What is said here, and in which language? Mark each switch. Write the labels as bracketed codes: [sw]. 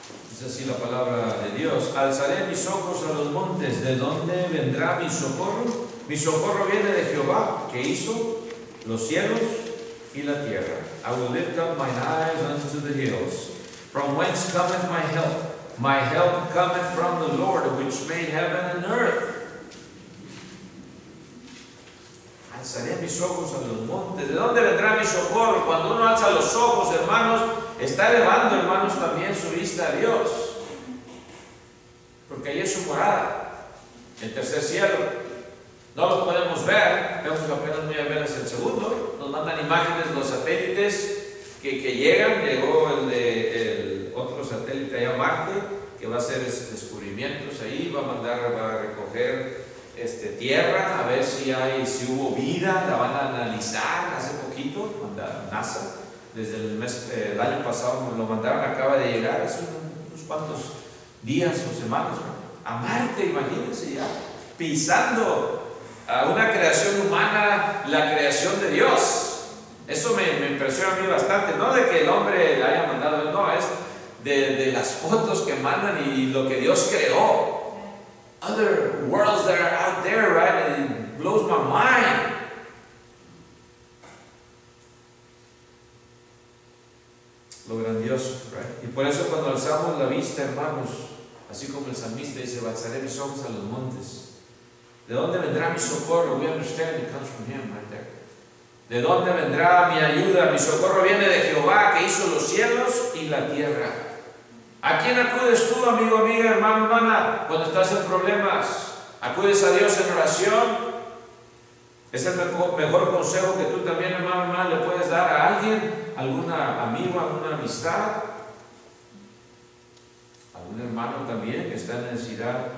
[es] Dice así la palabra de Dios: alzaré mis ojos a los montes, ¿de dónde vendrá mi socorro? Mi socorro viene de Jehová, que hizo los cielos y la tierra. [en] I will lift up mine eyes unto the hills. From whence cometh my help? My help cometh from the Lord, which made heaven and earth. [es] Alzaré mis ojos a los montes. ¿De dónde vendrá mi socorro? Cuando uno alza los ojos, hermanos, está elevando, hermanos, también su vista a Dios. Porque ahí es su morada, el tercer cielo. No los podemos ver, vemos apenas muy apenas el segundo. Nos mandan imágenes los satélites que llegan. Llegó el otro satélite allá a Marte, que va a hacer descubrimientos ahí, va a recoger tierra, a ver si hubo vida. La van a analizar. Hace poquito, NASA, desde el año pasado lo mandaron, acaba de llegar, hace unos cuantos días o semanas, a Marte. Imagínense, ya pisando a una creación humana, la creación de Dios. Eso me impresiona a mí bastante, no de que el hombre la haya mandado, no, es de las fotos que mandan y lo que Dios creó. [en] Other worlds that are out there, right? It blows my mind. [es] Lo grandioso, right? Y por eso cuando alzamos la vista, hermanos, así como el salmista dice, alzaré mis ojos a los montes. ¿De dónde vendrá mi socorro? [en] We understand it comes from Him right there. [es] ¿De dónde vendrá mi ayuda? Mi socorro viene de Jehová, que hizo los cielos y la tierra. ¿A quién acudes tú, amigo, amiga, hermano, hermana, cuando estás en problemas? ¿Acudes a Dios en oración? Es el mejor consejo que tú también, hermano, hermana, le puedes dar a alguien, algún amigo, alguna amistad, algún hermano también que está en necesidad.